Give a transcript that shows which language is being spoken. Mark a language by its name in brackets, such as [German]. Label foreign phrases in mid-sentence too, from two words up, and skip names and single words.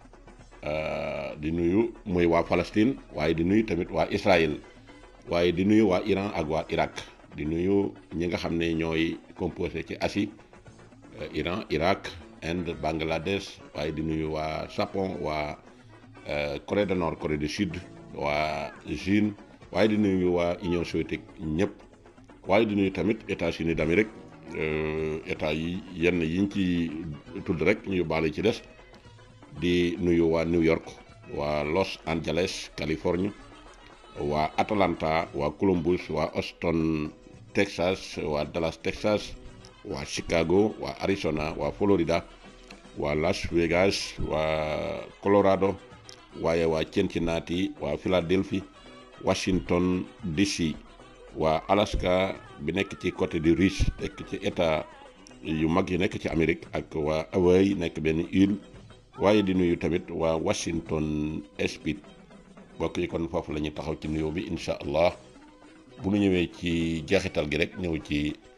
[Wolof] di nuyu mooy waa Palestine waaye di nuyu tamit waa Israël waaye di nuyu waa Iran ak waa Irak di nuyu ñi nga xam ne ñooy composé ci Asie Iran Irak Inde Bangladesh waaye di nuyu waa Japon waa Corée du Nord Corée du Sud waa Chine waaye di nuyu waa Union soviétique ñëpp waaye di nuyu tamit États-Unis d'Amérique état yi yenn yiñ ci tudd rek ñu baale ci des di nuyu waa New York waa Los Angeles Californie waa Atlanta waa Columbus waa Austin Texas waa Dallas Texas waa Chicago waa Arizona waa Florida waa Las Vegas waa Colorado waaye waa Cincinnati waa Philadelphie Washington DC waa Alaska bi nekk ci [French] côté du Russe [Wolof] nekk ci état yu mag yi nekk ci Amérique ak waa Hawaii nekk benn île waaye di nuyu tamit waa Washington State bokk yi kon foofu la ñuy taxaw ci nuyoo bi [Arabic] إن شاء الله [Wolof] bu ñu ñëwee ci jeexital gi rek ñëw ci